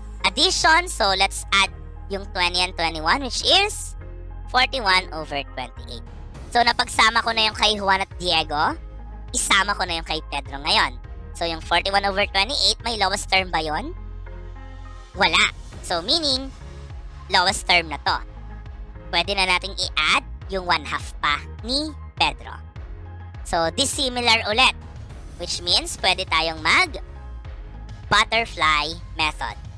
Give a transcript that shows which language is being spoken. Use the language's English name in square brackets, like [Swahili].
[English] Addition, so let's add yung 20 and 21, which is 41/28. [Filipino] So, napagsama ko na yung kay Juan at Diego. Isama ko na yung kay Pedro ngayon. So, yung 41/28, may lowest term ba yun? Wala. So, meaning, lowest term na to. Pwede na nating i-add yung 1/2 pa ni Pedro. So, dissimilar ulit. Which means, pwede tayong butterfly method.